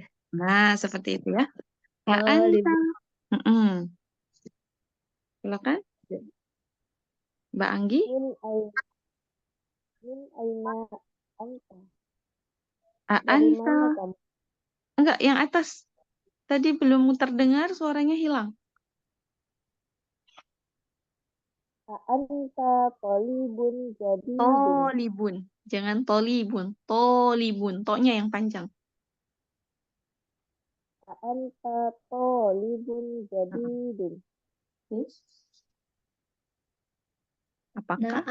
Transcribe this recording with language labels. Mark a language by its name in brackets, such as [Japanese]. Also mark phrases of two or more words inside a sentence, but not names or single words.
[Indonesian] Nah, seperti itu ya. Anta. Silakan. Mbak Anggi. [Arabic] من أين أنت? [Indonesian] Dari Anta. mana kamu? Enggak, yang atas. Tadi belum terdengar, suaranya hilang. [Arabic] أنت طالب جديد. [Indonesian] Tolibun. Jangan tolibun. Tolibun. Toknya yang panjang. [Arabic] أنت طالب جديد. [Indonesian] Apakah?